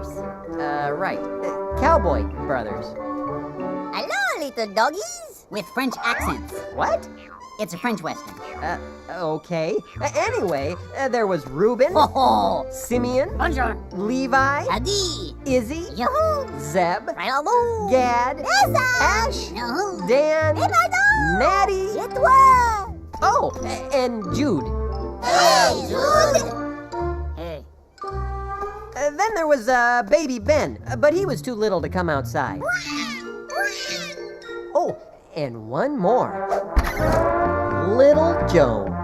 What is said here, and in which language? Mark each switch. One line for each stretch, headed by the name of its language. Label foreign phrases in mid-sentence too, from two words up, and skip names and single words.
English: Right. Cowboy brothers. Hello, little doggies. With French accents. What? It's a French Western. Okay. Anyway, there was Reuben, Ho Simeon, Bonjour. Levi, Adi. Izzy, Yoo-hoo. Zeb, Hello. Gad, Yes, Ash, Yoo-hoo. Dan,
French: Et pardon.
English: Natty,
French: C'est toi.
English: oh, and Jude. Hey, Jude. Hey. Then there was baby Ben, but he was too little to come outside. Oh, and one more. Little Joe.